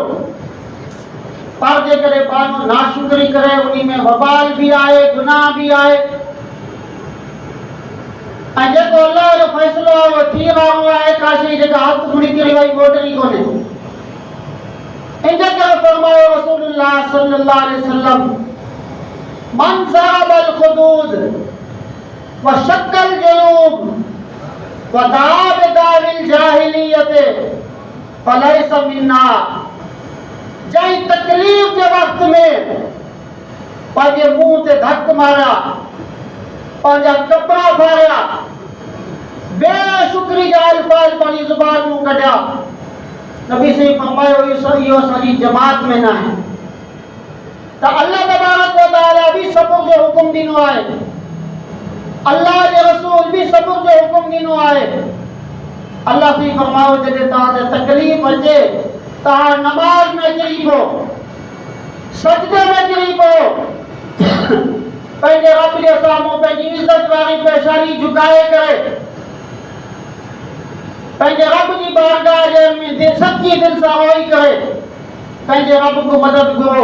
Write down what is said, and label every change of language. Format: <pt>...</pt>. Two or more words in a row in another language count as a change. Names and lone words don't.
<sd>पर जेकॾहिं माण्हू नाशुक्री करे उन में वबाल भी आहे, गुनाह भी आहे ऐं जेको अल्लाह जो फ़ैसिलो आहे उहो थी रहियो आहे, का शइ जेका हथ घुड़ी किरी वई मोटणी कोन्हे। इन करे फरमायो</sd> <ar>رسول الله صلى الله عليه وسلم من ضرب الخدود وشق الجيوب ودعا بدعوى الجاهلية فليس منا.</ar> <sd>जंहिं तकलीफ़ के वक़्त में पंहिंजे मुंह ते धक मारिया, पंहिंजा कपिड़ा फाड़िया, बेशुक्री जा अल्फाज़ पंहिंजी ज़ुबान मां कढिया, नबी से फरमायो इहो असांजी जमात में न आहे। त</sd> <ar>الله تبارك وتعالى</ar> <sd>भी सबुर जो हुकुम ॾिनो आहे, अल्लाह जे रसूल भी सबुर जो हुकुम ॾिनो आहे। अल्लाह से फरमायो जॾहिं तव्हांखे तकलीफ़ अचे तव्हां नमाज में किरी पओ, सजदे में किरी पओ, पंहिंजे रब जे साम्हूं पंहिंजी इज़त वारी पेशानी झुकाए करे पंहिंजे रब जी बारगाह में सच्ची दिल सां रोई करे पंहिंजे रब को मदद घुरो।</sd>